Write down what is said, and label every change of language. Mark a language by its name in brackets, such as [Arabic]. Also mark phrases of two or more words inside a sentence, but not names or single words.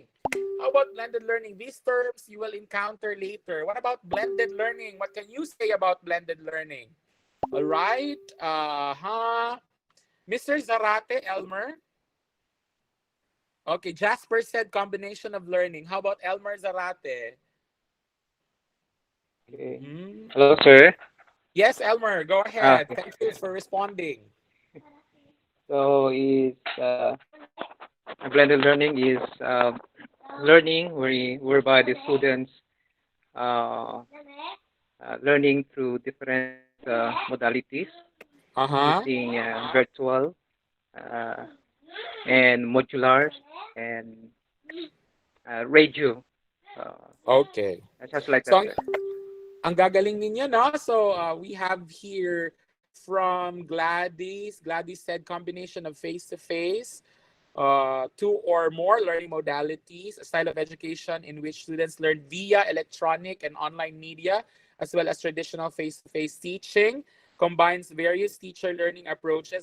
[English] How about blended learning? These terms you will encounter later. What about blended learning? What can you say about blended learning? All right. Mr. Zarate, Elmer? Okay, Jasper said combination of learning. How about Elmer Zarate? Okay. Hello, sir. Yes, Elmer, go ahead. Thank you for responding. So, blended learning is learning whereby the students learning through different modalities using virtual and modular and radio. Okay. Just like So, that, sir. [Filipino] ang gagaling ninyo, no? [English] So, we have here from Gladys. Gladys said combination of face-to-face, two or more learning modalities, a style of education in which students learn via electronic and online media, as well as traditional face-to-face teaching, combines various teacher learning approaches.